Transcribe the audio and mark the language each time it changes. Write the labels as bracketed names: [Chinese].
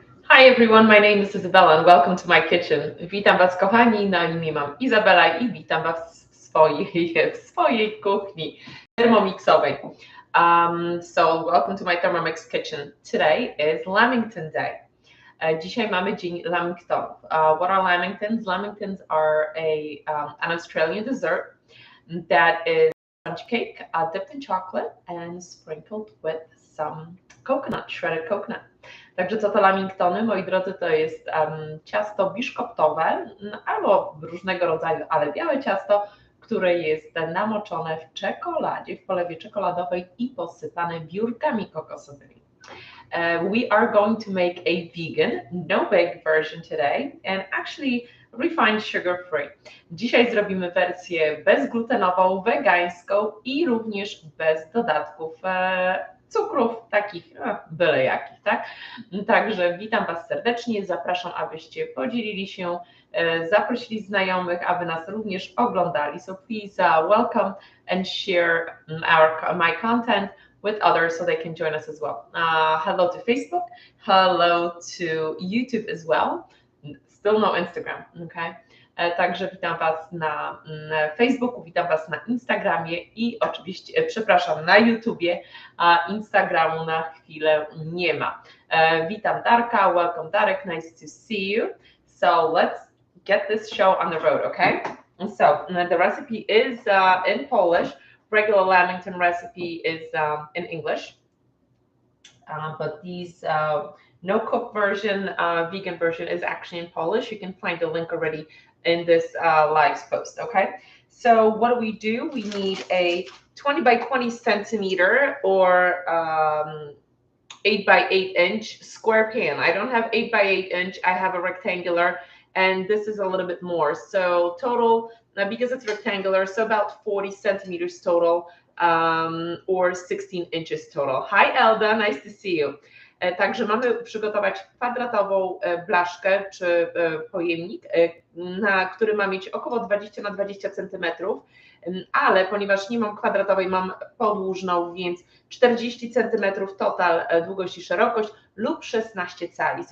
[English] Hi everyone, my name is Isabella and welcome to my kitchen. [Polish] Witam Was kochani, na imię mam Izabela i witam Was w swojej kuchni thermomixowej. [English] So welcome to my Thermomix kitchen. Today is Lamington Day. [Polish] Dzisiaj mamy dzień Lamingtonów. [English] What are Lamingtons? Lamingtons are an Australian dessert that is sponge cake dipped in chocolate and sprinkled with some coconut, shredded coconut. [Polish] Także co to Lamingtony, moi drodzy, to jest ciasto biszkoptowe albo różnego rodzaju, ale białe ciasto, które jest namoczone w czekoladzie, w polewie czekoladowej i posypane biurkami kokosowymi. [English] We are going to make a vegan, no bake version today and actually refined sugar free. [Polish] Dzisiaj zrobimy wersję bezglutenową, wegańską i również bez dodatków cukrów, takich byle jakich, tak? Także witam Was serdecznie, zapraszam, abyście podzielili się, zaprosili znajomych, aby nas również oglądali. [English] So please welcome and share my content with others so they can join us as well. Hello to Facebook, hello to YouTube as well. Still no Instagram, okay? [Polish] Także witam Was na Facebooku, witam Was na Instagramie i oczywiście, przepraszam, na YouTubie, a Instagramu na chwilę nie ma. Witam Darka, [English] welcome Darek, nice to see you. So let's get this show on the road, okay? So the recipe is in Polish, regular Lamington recipe is in English, but these no cook version, vegan version is actually in Polish. You can find the link already in this live post, okay? So what do? We need a 20 by 20 centimeter or 8 by 8 inch square pan. I don't have 8 by 8 inch, I have a rectangular, and this is a little bit more. So total, because it's rectangular, so about 40 centimeters total, or 16 inches total. Hi Elda, nice to see you. [Polish] Także mamy przygotować kwadratową blaszkę czy pojemnik, który ma mieć około 20 na 20 cm, ale ponieważ nie mam kwadratowej, mam podłużną, więc 40 cm total długość i szerokość lub 16 cali.